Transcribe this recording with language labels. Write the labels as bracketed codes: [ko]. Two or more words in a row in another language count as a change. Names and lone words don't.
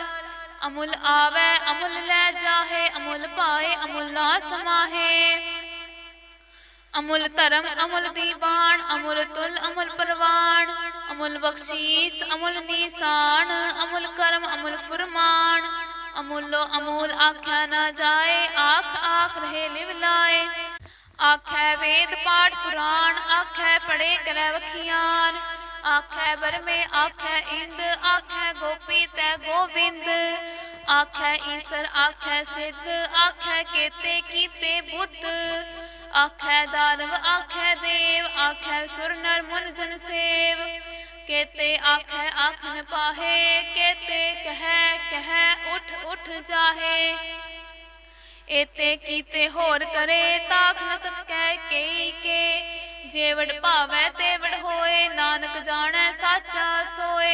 [pa] ਅਮੁਲ ਆਵੇ ਅਮੁਲ ਲੈ ਜਾਹੇ, ਅਮੁਲ ਪਾਏ ਅਮੁਲ ਨਾ ਸਮਾਹੇ। ਅਮੁਲ ਧਰਮ ਅਮੁਲ ਦੀਵਾਨ, ਅਮੁਲ ਤੁਲ ਅਮੁਲ ਪਰਵਾਨ। ਅਮੁਲ ਬਖ਼ਸ਼ੀਸ ਅਮੁਲ ਨਿਸ਼ਾਨ, ਅਮੁਲ ਕਰਮ ਅਮੁਲ ਫੁਰਮਾਨ। ਅਮੁਲੋ ਅਮੂਲ ਆਖਿਆ ਨਾ ਜਾਏ, ਆਖ ਆਖ ਰਹੇ ਲਿਵ ਲਾਏ। ਆਖੈ ਵੇਦ ਪਾਠ ਪੁਰਾਣ, ਆਖੈ ਪੜ੍ਹੇ ਕਰੈ ਵਖਿਆਨ। ਆਖੈ ਬਰਮੇ ਆਖੈ ਇੰਦ, ਆਖੈ ਗੋਪੀ ਤੈ ਗੋਵਿੰਦ। ਆਖੈ ਈਸਰ ਆਖੈ ਸਿੱਧ, ਆਖੈ ਕੇਤੇ ਕੀਤੇ ਬੁੱਧ। ਆਖੈ ਦਾਨਵ ਆਖੈ ਦੇਵ, ਆਖੈ ਸੁਰ ਨਰ ਮੁਨ ਜਨ ਸੇਵ। ਕੇਤੇ ਆਖੈ ਆਖਣ ਪਾਹੇ, ਕੇਤੇ ਕਹੈ ਕਹੈ ਉਠ ਉਠ ਜਾਹੇ। ਏਤੇ ਕੀਤੇ ਹੋਰ ਕਰੇ, ਤਾਖ ਨ ਸਕੈ ਕੇਈ ਕੇ। ਜੇਵਡ ਭਾਵੈ ਤੇਵਡ ਹੋਏ, ਨਾਨਕ ਜਾਣੇ ਸਾਚਾ ਸੋਏ।